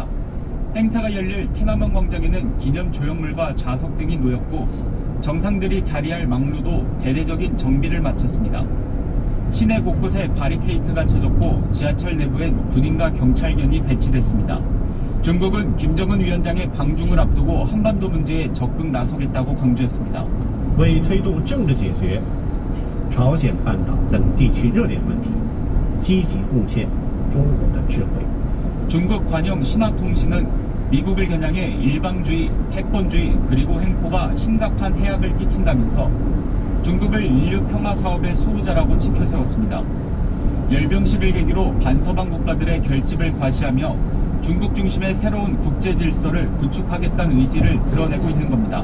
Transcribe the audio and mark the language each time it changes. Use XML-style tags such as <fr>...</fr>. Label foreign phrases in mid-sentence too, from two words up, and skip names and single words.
<ko>행사가 열릴 天安门 광장에는 기념 조형물과 좌석 등이 놓였고 정상들이 자리할 망루도 대대적인 정비를 마쳤습니다. 시내 곳곳에 바리케이트가 쳐졌고 지하철 내부엔 군인과 경찰견이 배치됐습니다. 중국은 김정은 위원장의 방중을 앞두고 한반도 문제에 적극 나서겠다고 강조했습니다.</ko> <zh>为推动政治解决朝鲜半岛等地区热点问题，积极贡献中国的智慧。</zh> <ko>중국 관영 신화통신은 미국을 겨냥해 일방주의, 패권주의 그리고 횡포가 심각한 해악을 끼친다면서 중국을 인류 평화 사업의 소유자라고 치켜세웠습니다. 열병식을 계기로 반서방 국가들의 결집을 과시하며 중국 중심의 새로운 국제 질서를 구축하겠다는 의지를 드러내고 있는 겁니다.</ko>